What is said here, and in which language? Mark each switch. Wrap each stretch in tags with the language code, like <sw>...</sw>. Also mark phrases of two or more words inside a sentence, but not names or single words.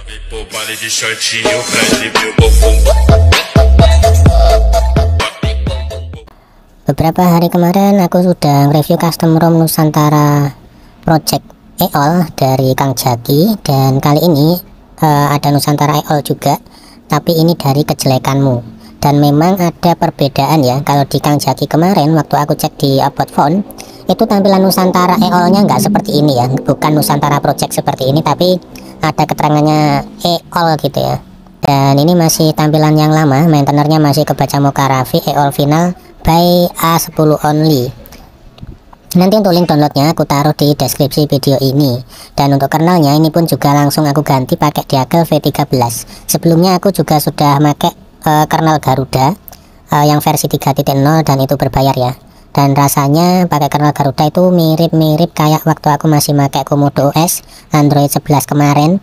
<pt>Baile de shortinho pra exibir o bumbum.</pt> <id>Beberapa hari kemarin aku sudah review</id> <en>custom ROM</en> <id>Nusantara Project EOL dari Kang Jaki, dan kali ini ada Nusantara EOL juga, tapi ini dari kejelekanmu. Dan memang ada perbedaan ya. Kalau di Kang Jaki kemarin waktu aku cek di</id> <en>About Phone,</en> <id>itu tampilan Nusantara EOL nya nggak seperti ini ya, bukan</id> <en>Nusantara Project</en> <id>seperti ini, tapi ada keterangannya EOL gitu ya. Dan ini masih tampilan yang lama, maintainernya masih kebaca Mocha Raffi EOL</id> <en>final by A10 only.</en> <id>Nanti untuk link downloadnya aku taruh di deskripsi video ini. Dan untuk kernelnya ini pun juga langsung aku ganti pakai Diageo V13. Sebelumnya aku juga sudah pakai kernel Garuda yang versi 3.0 dan itu berbayar ya. Dan rasanya pakai kernel Garuda itu mirip-mirip kayak waktu aku masih pakai</id> <en>Komodo OS Android</en> <id>11 kemarin.</id>